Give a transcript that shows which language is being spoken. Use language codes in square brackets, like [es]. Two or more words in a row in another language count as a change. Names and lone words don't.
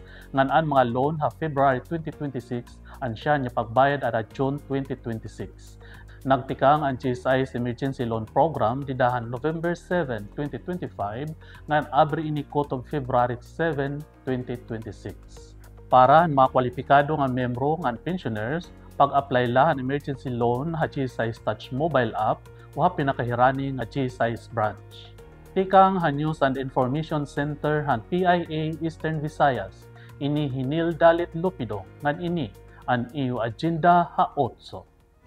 [war] Ngan ang mga loan ha February 2026, ansyahan niya pagbayad at June 2026. Nagtikang ang GSIS Emergency Loan Program didahan November 7, 2025 ngan abri ini of February 7, 2026. Para ang mga kwalipikado nga membro nga pensioners, pag-apply lahan [en] emergency loan [war] ha GSIS Touch mobile app o ha pinakahirani nga GSIS branch. Tikang ha News and Information Center han PIA Eastern Visayas, ini Hinil Dalit Lupido ngan ini ang iyo agenda ha 8.